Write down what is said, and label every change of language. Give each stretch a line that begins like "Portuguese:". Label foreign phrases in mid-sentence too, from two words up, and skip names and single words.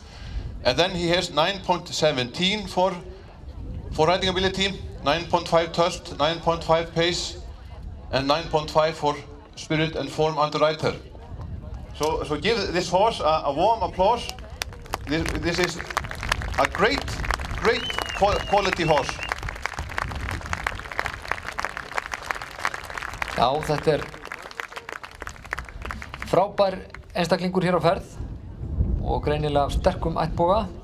English: And then he has 9.17 for riding ability, 9.5 thrust, 9.5 pace, and 9.5 for spirit and form under rider. So give this horse a warm applause. This is a great quality horse.
Icelandic: Já, þetta frábær einstaklingur hér á ferð og greinilega af sterkum ættboga.